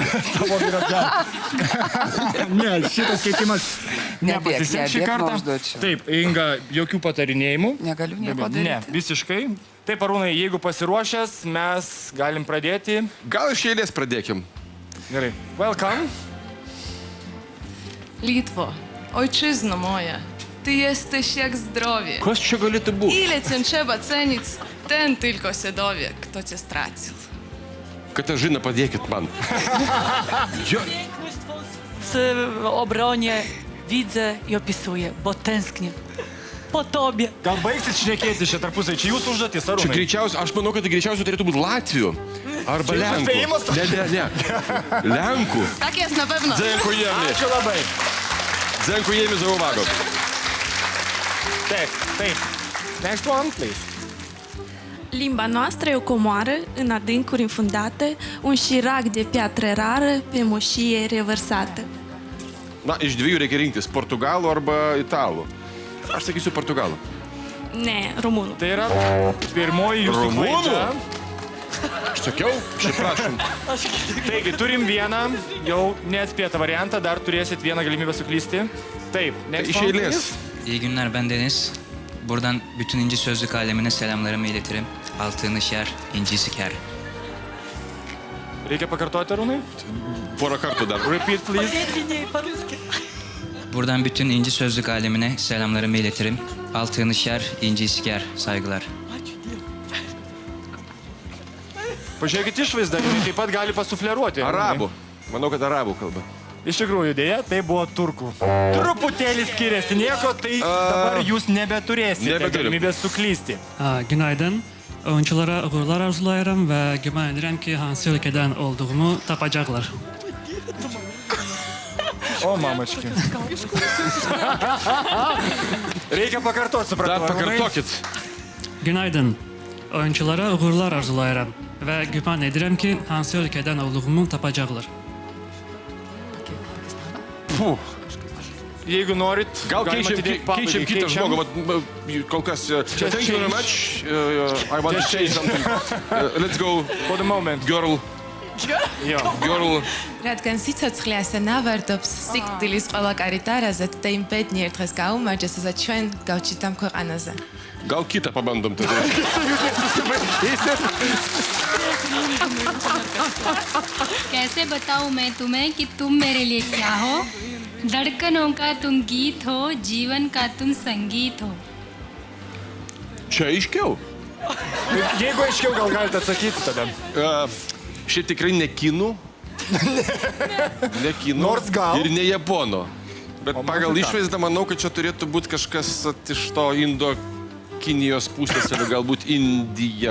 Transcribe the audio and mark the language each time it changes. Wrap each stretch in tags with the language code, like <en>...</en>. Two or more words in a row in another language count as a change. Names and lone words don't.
<lt>Tavo vyras gali. Ne, šitas keitimas nepasiseks šį kartą. Taip, Inga, jokių patarinėjimų. Negaliu nieko daryti. Ne, visiškai. Taip, Arūnai, jeigu pasiruošęs, mes galim pradėti. Gal iš eilės pradėkim. Gerai. Welcome.</lt> <pl>Litwo, ojczyzno moja, ty jesteś jak zdrowie.</pl> <lt>Kas čia galėtų būti?</lt> <pl>Ile cię trzeba cenić, ten tylko się dowie, kto cię stracił.</pl> <lt>Katažina, padėkit man.</lt> <pl>Piękność w obronie widzę i opisuję, bo tęsknię po tobie.</pl> <lt>Gal baigsit šnekėti šią tarpusai? Čia jūsų užduotis, Čia Arūnai. greičiausiai, aš manau, kad tai greičiausiai turėtų būti Latvių. Arba Čia jūsų Lenkų. spėjimas? Ne. Lenkų.</lt> <pl>Tak jest na pewno. Dziękujemy.</pl> <lt>Ačiū labai.</lt> <pl>Dziękujemy za uwagę.</pl> <lt>Taip, taip.</lt> <en>Next one, please.</en> <ro>Limba noastră e o comoară în adâncuri înfundate, un șirac de piatră rară pe moșie revărsată.</ro> <lt>Na, iš dviejų reikia rinktis, portugalų arba italų. Aš sakysiu portugalų. Ne, românul. Tai yra pirmoji jūsų Rumunų? klaida. Aš sakiau, šiaip prašom. Taigi, turim vieną, jau neatspėtą variantą, dar turėsit vieną galimybę suklysti. Taip,</lt> <en>next</en> <lt>Iš</lt> <en>one,</en> <lt>eilės.</lt> <en>please.</en> <tr>İyi günler, ben Deniz. Buradan bütün inci sözlük alemine selamlarımı iletirim. Altını şer, inci siker.</tr> <lt>Reikia pakartoti, Arūnai? Porą kartų dar.</lt> <en>Repeat, please.</en> <tr>Buradan bütün inci sözlük alemine selamlarımı iletirim. Altını şer, inci siker. Saygılar.</tr> <lt>Pažiūrėkit išvaizdą, jinai taip pat gali pasufleruoti. Arabų. Manau, kad arabų kalba. Iš tikrųjų, dėja, tai buvo turkų. Truputėlį skiriasi, nieko, tai dabar jūs nebeturėsite Nebeturim. galimybės suklysti.</lt> <az>Günaydın. Oyunculara uğurlar arzulayırım ve güman ederim ki hangi ülkeden olduğumu tapacaklar.</az> <lt>O, mamački. Reikia pakartoti, supratau. Dar pakartokit. Günaydın. Oyunculara uğurlar arzulayırım ve güman ederim ki hangi ülkeden olduğumu tapacaklar. Jeigu norit, Gal galima keičiam atidėti pabaigai. kitą žmogų. Kol kas,</lt> <en>thank you very much. I want to change something. Let's go, For the moment. girl.</en> <lt>Jo.</lt> <en>Girl.</en> <ka>რადგან სიცოცხლე ასე ნავარდობს, სიკვდილის ყველა კარიტარაზე და იმ ბედნიერ დღეს გაუმარჯოს, ასე ჩვენ გავჩით ამ ქვეყანაზე.</ka> <lt>Gal kitą pabandom tada.</lt> <hi>कैसे बताऊं मैं तुम्हें कि तुम मेरे लिए क्या हो? धड़कनों का तुम गीत हो, जीवन का तुम संगीत हो.</hi> <lt>Čia aiškiau. Jeigu aiškiau, gal galite atsakyti tada. Šiaip tikrai ne kinų. Ne kinų. Nors gal. Ir ne japono. Bet pagal išvaizdą manau, kad čia turėtų būti kažkas iš to Indo-Kinijos pusės ir galbūt Indija.</lt>